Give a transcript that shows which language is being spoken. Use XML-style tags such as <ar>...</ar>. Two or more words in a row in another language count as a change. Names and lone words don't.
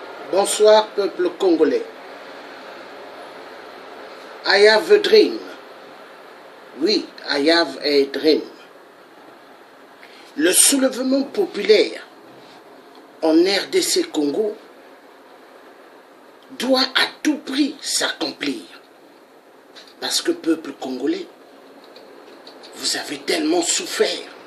<fr>Bonsoir peuple congolais.</fr> <en>I have a dream. Oui, I have a dream.</en> <fr>Le soulèvement populaire en RDC Congo doit à tout prix s'accomplir. Parce que peuple congolais, vous avez tellement souffert.</fr>